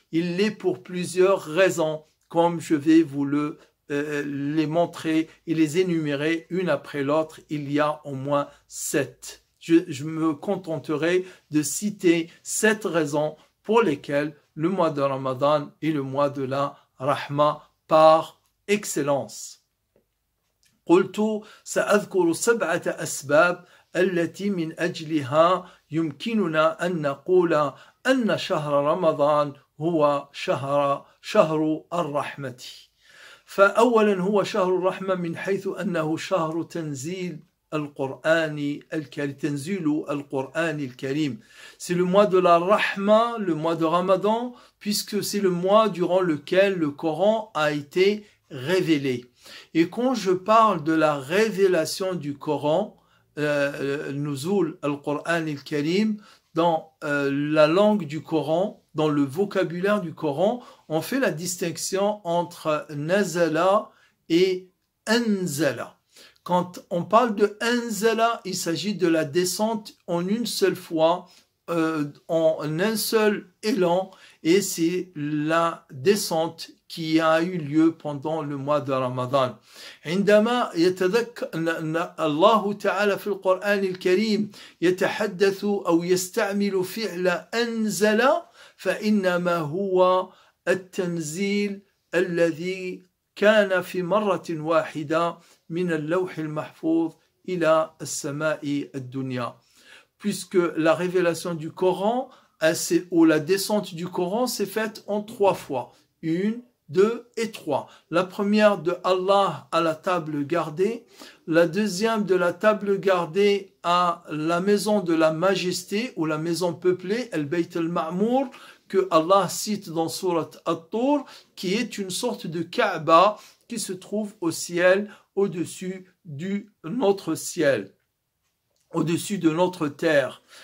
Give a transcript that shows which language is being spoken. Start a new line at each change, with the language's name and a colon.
French: Il l'est pour plusieurs raisons, comme je vais vous les montrer et les énumérer une après l'autre. Il y a au moins 7. Je me contenterai de citer 7 raisons pour lesquelles le mois de Ramadan est le mois de la Rahma par excellence.
Arabic: قلت سأذكر 7 أسباب التي من أجلها يمكننا أن نقول أن شهر رمضان هو شهر الرحمة. فأولا هو شهر الرحمة من حيث أنه شهر تنزيل القرآن الكريم.
French: C'est le mois de la Rahma, le mois de Ramadan, puisque c'est le mois durant lequel le Coran a été révélé. Et quand je parle de la révélation du Coran, Nuzul al-Qur'an al-Karim, dans la langue du Coran, dans le vocabulaire du Coran, on fait la distinction entre Nazala et Anzala. Quand on parle de Anzala, il s'agit de la descente en une seule fois, en un seul élan, et c'est la descente qui a eu lieu pendant le mois de Ramadan.
Arabic: عندما يتذكر الله تعالى في القرآن الكريم يتحدث أو يستعمل فعل أنزل فإنما هو التنزيل الذي كان في مرة واحدة من اللوح المحفوظ إلى السماء الدنيا.
French: Puisque la révélation du Coran, ou la descente du Coran s'est faite en 3 fois. 1, 2 et 3. La première de Allah à la table gardée, la deuxième de la table gardée à la maison de la majesté ou la maison peuplée, Al-Bayt al-Ma'mour, que Allah cite dans Surat At-Tur, qui est une sorte de Kaaba qui se trouve au ciel, au-dessus de notre ciel, au-dessus de notre terre.